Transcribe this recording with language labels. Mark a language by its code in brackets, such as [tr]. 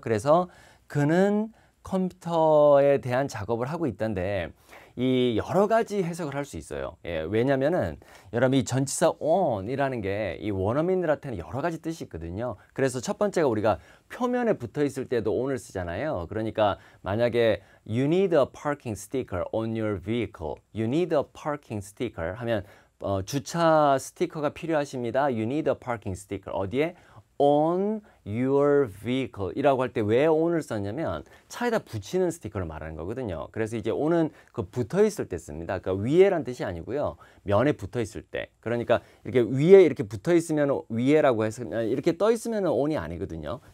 [ko] 그래서 그는 컴퓨터에 대한 작업을 하고 있던데 이 여러 가지 해석을 할 수 있어요. 왜냐면은 여러분 이 전치사 on이라는 게 이 원어민들한테는 여러 가지 뜻이 있거든요. 그래서 첫 번째가 우리가 표면에 붙어 있을 때도 on을 쓰잖아요. 그러니까 만약에 [en] you need a parking sticker on your vehicle, you need a parking sticker [ko] 하면 주차 스티커가 필요하십니다. [en] You need a parking sticker. [ko] 어디에? [en] On your vehicle [ko] 이라고 할 때 왜 on을 썼냐면 차에다 붙이는 스티커를 말하는 거거든요. 그래서 이제 on은 그 붙어 있을 때 씁니다. 그러니까 위에란 뜻이 아니고요. 면에 붙어 있을 때. 그러니까 이렇게 위에 이렇게 붙어 있으면 위에라고 해서 이렇게 떠 있으면 on이 아니거든요.